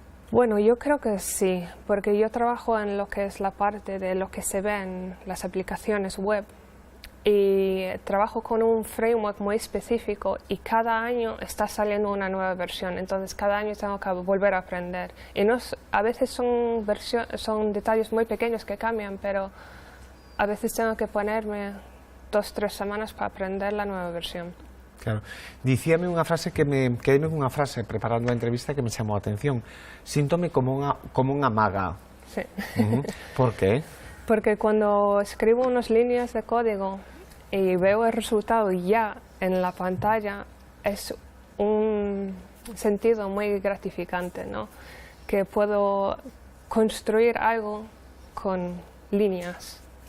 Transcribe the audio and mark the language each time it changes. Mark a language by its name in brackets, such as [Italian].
[Spanish] Bueno, yo creo que sí, porque yo trabajo en lo que es la parte de lo que se ve en las aplicaciones web y trabajo con un framework muy específico y cada año está saliendo una nueva versión, entonces cada año tengo que volver a aprender y a veces son detalles muy pequeños que cambian, pero a veces tengo que ponerme 2 o 3 semanas para aprender la nueva versión. Claro. [Galician] Dicíame unha frase que quedeme unha frase preparando a entrevista que me chamou a atención. Síntome como unha maga. [Spanish] Sí. Por qué? Porque cuando escribo unas líneas de código y veo el resultado ya en la pantalla, es un sentido muy gratificante, ¿no? Que puedo construir algo con líneas.